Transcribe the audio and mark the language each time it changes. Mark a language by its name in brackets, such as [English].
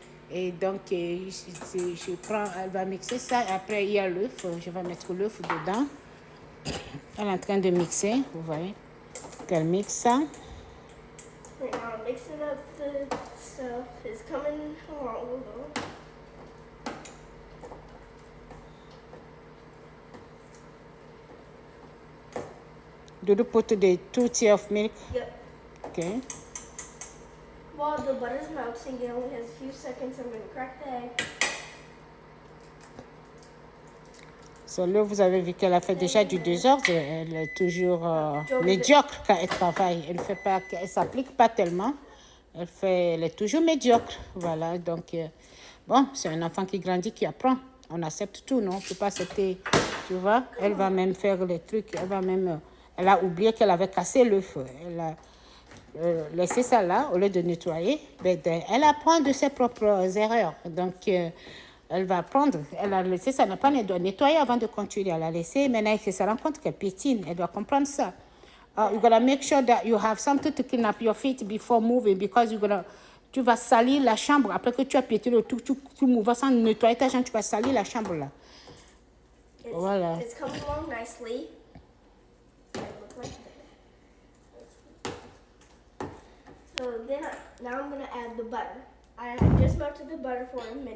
[French] Et donc, elle va mixer ça. Et après, il y a l'œuf. Je vais mettre l'œuf dedans. Elle est en train de mixer, vous voyez qu'elle mixe ça. [English] Right now I'm mixing up the stuff. It's coming along. Do you put the 2 tea of milk? Yep. Okay. While the butter's melting, it only has a few seconds. I'm going to crack the egg. [French] So là, vous avez vu qu'elle a fait déjà du désordre. Elle est toujours médiocre quand elle travaille. Elle ne s'applique pas tellement. Elle est toujours médiocre. Voilà, donc, bon, c'est un enfant qui grandit, qui apprend. On accepte tout, non? On ne peut pas accepter, tu vois. Elle va même faire les trucs, elle a oublié qu'elle avait cassé le feu. Elle a laissé ça là, au lieu de nettoyer. Elle apprend de ses propres erreurs. Donc, elle va apprendre. Elle a laissé ça, n'a pas nettoyer avant de continuer. Elle a laissé, maintenant, elle se rend compte qu'elle pétine. Elle doit comprendre ça. [English] You gotta make sure that you have something to clean up your feet before moving because [French] tu vas salir la chambre. Après que tu as piétiné, tu mouvas sans nettoyer ta chambre, tu vas salir la chambre là. Voilà. [English] It's coming along nicely. It look like that. So then now I'm gonna add the butter. I just melted the butter for a minute.